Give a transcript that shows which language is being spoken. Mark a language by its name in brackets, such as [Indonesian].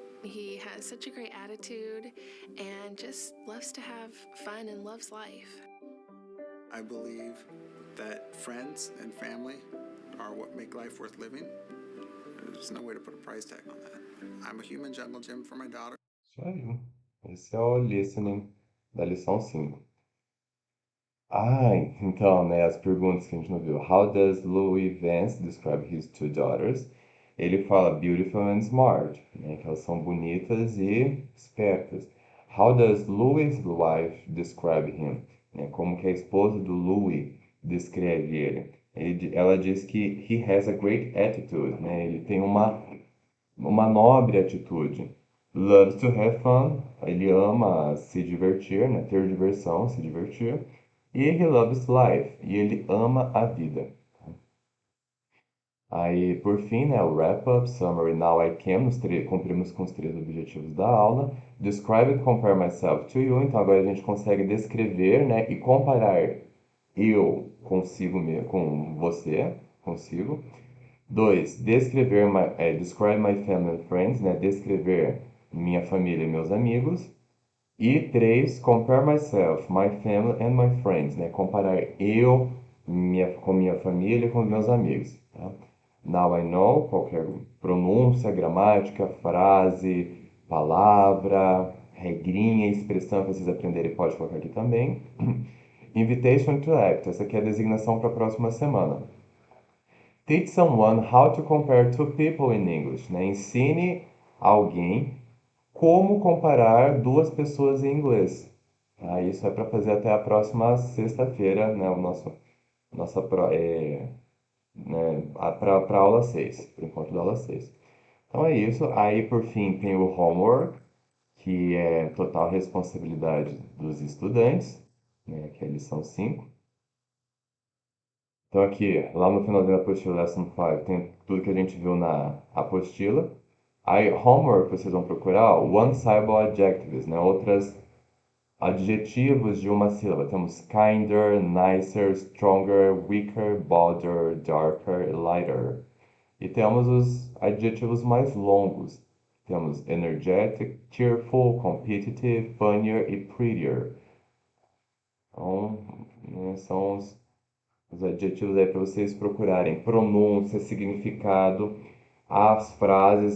[English] He has such a great attitude and just loves to have fun and loves life. I believe that friends and family are what make life worth living. There's no way to put a price tag on that. I'm a human jungle gym for my daughter. [Portuguese] Isso aí. Esse é o listening da lição 5. Então, né, as perguntas que a gente não viu. [English] How does Louis Vance describe his two daughters? [Portuguese] Ele fala [English] beautiful and smart, [Portuguese] né, que elas são bonitas e espertas. [English] How does Louis' wife describe him? [Portuguese] Né, como que a esposa do Louis descreve ele? Ela diz que [English] he has a great attitude, [Portuguese] né, ele tem uma nobre atitude. [English] Loves to have fun, [Portuguese] ele ama se divertir, né, ter diversão, se divertir. E [English] he loves life, [Portuguese] e ele ama a vida. Aí, por fim, né, o wrap-up, summary, [English] now I can, [Portuguese] cumprimos com os 3 objetivos da aula. [English] Describe and compare myself to you, [Portuguese] então agora a gente consegue descrever, né, e comparar eu consigo, com você, consigo. 2, descrever, [English] describe my family and friends, [Portuguese] né, descrever minha família e meus amigos. [English] E 3, compare myself, my family and my friends, né? [Portuguese] Comparar eu com minha família e com meus amigos. Tá? [English] Now I know, [Portuguese] qualquer pronúncia, gramática, frase, palavra, regrinha, expressão que vocês aprenderem, pode colocar aqui também. [English] Invitation to act, [Portuguese] essa aqui é a designação para a próxima semana. [English] Teach someone how to compare two people in English, né? [Portuguese] Ensine alguém como comparar duas pessoas em inglês. Tá? Isso é para fazer até a próxima sexta-feira, né? Nossa né? Para aula 6, para o encontro da aula 6. Então é isso. Aí, por fim, tem o homework, que é total responsabilidade dos estudantes, né? Que é a lição 5. Então aqui, lá no finalzinho da apostila Lesson 5, tem tudo que a gente viu na apostila. Aí, homework, vocês vão procurar one-syllable adjectives, né? Outras adjetivos de uma sílaba. Temos kinder, nicer, stronger, weaker, bolder, darker, lighter. E temos os adjetivos mais longos. Temos energetic, cheerful, competitive, funnier e prettier. Então, né, são os adjetivos aí para vocês procurarem. Pronúncia, significado, as frases.